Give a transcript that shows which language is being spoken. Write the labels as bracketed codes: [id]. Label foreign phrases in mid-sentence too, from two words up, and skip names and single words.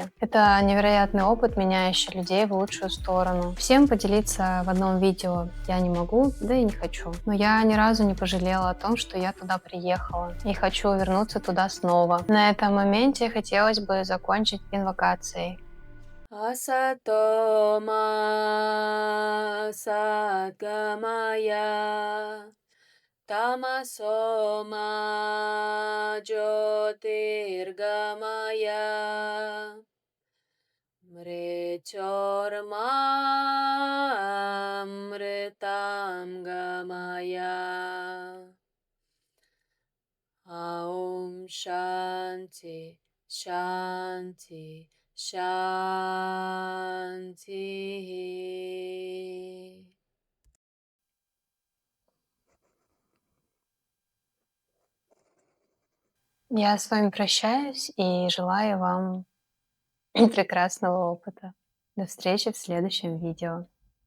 [ru] Это невероятный опыт, меняющий людей в лучшую сторону. Всем поделиться в одном видео я не могу, да и не хочу. Но я ни разу не пожалела о том, что я туда приехала. И хочу вернуться туда снова. На этом моменте хотелось бы закончить инвокацией. [sa] असतो मा सद्गमय तमसो मा ज्योतिर्गमय मृत्योर्मा अमृतं गमय. ॐ शान्तिः शान्तिः शान्तिः. [ru] Я с вами прощаюсь и желаю вам прекрасного опыта. До встречи в следующем видео.